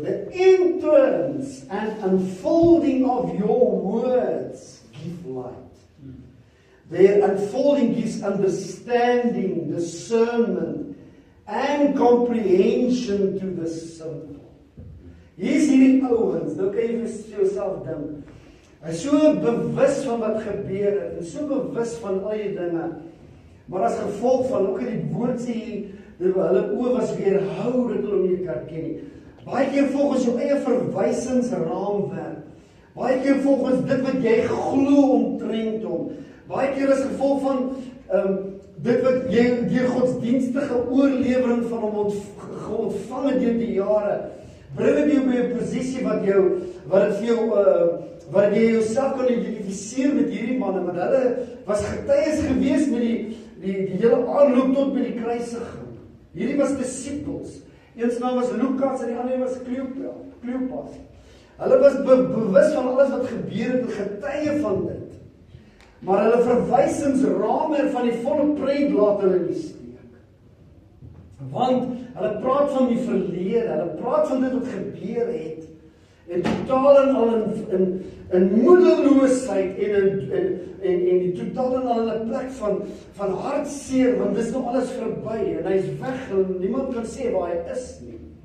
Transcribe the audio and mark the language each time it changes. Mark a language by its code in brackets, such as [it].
[en] The entrance and unfolding of your words give light. Their unfolding gives understanding, discernment, and comprehension to the simple. [af] Hier is hierdie ouens, nou kan jy vir jouself dink. Hy is so bewus van wat gebeur het, en so bewus van al die dinge, maar as gevolg van, ook in die woord sê, hulle oë was weerhou, dat hulle nie kan ken nie. Baie keer volgens jou eie verwysingsraamwerk, baie keer volgens dit wat jy glo omtrent hom, baie keer as gevolg van dit wat jy deur godsdienstige oorlewering van hom ontvang het deur die jare, bring dit jou by 'n posisie wat jy jouself kan identifiseer met hierdie manne, want hulle was getuies gewees met die hele aanloop tot by die kruisiging. Hierdie was disippels. Een se naam was Lukas en die ander was Kleopas. Hulle was bewus van alles wat gebeur het en getuie van dit. Maar hulle verwysingsraamwerk van die volle prent laat hulle nie steek. Want hulle praat van die verlede, hulle praat van dit wat gebeur het, en totaal en al in moedeloosheid en die totaal en al in 'n plek van hartseer, want dis nou alles verby, en hy is weg, en niemand kan sê waar hy is nie.